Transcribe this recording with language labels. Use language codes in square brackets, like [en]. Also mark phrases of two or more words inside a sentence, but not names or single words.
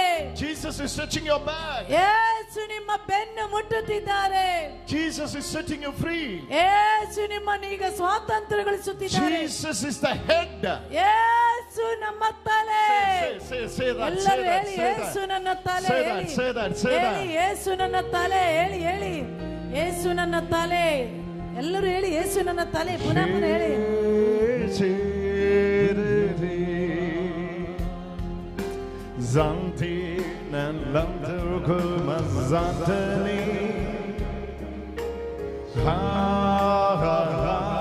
[en] Jesus is touching your back. [kn] ಯೇಸು ನಿಮ್ಮ ಬೆನ್ನು ಮುಟ್ಟುತ್ತಿದ್ದಾರೆ. [en] Jesus is setting you free. [kn] ಯೇಸು ನಿಮ್ಮನ್ನು ಈಗ ಸ್ವಾತಂತ್ರ್ಯಗೊಳಿಸುತ್ತಿದ್ದಾರೆ. [en] Jesus is the head. [kn] ಯೇಸು ನಮ್ಮ ತಲೆ. [en] Say that. [kn] ಎಲ್ಲರೂ ಹೇಳಿ ಯೇಸು ನನ್ನ ತಲೆ. [en] Say that. [kn] ಹೇಳಿ ಯೇಸು ನನ್ನ ತಲೆ. ಹೇಳಿ ಯೇಸು ನನ್ನ ತಲೆ. ಎಲ್ಲರೂ ಹೇಳಿ ಯೇಸು ನನ್ನ ತಲೆ. ಪುನಃ ಹೇಳಿ. Zanti nan lamturku mazantani. Ha ha ha.